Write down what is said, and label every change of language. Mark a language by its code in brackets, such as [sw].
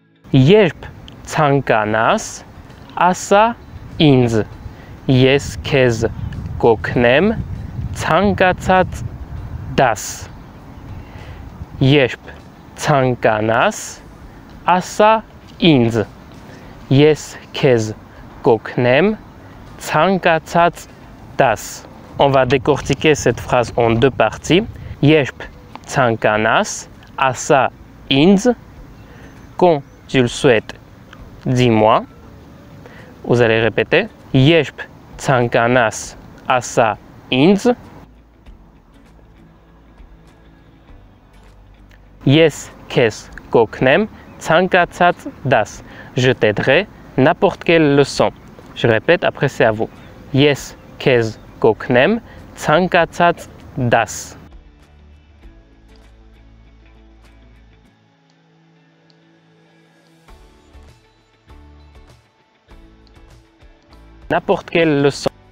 [hy] Երբ ցանկանաս, ասա ինձ, ես քեզ կօգնեմ ցանկացած դաս։ Երբ ցանկանաս, ասա ինձ, ես քեզ կօգնեմ ցանկացած դաս։ [fr] On va décortiquer cette phrase en deux parties. [hy] Երբ ցանկանաս, ասա ինձ, [fr] quand tu le souhaites, dis-moi. Vous allez répéter. [hy] Երբ ցանկանաս, ասա ինձ. Ես քեզ կօգնեմ ցանկացած դաս. [fr] Je t'aiderai n'importe quelle leçon. Je répète, après c'est à vous. [hy] Ես քեզ կօգնեմ ցանկացած դաս. [fr] N'importe quelle leçon.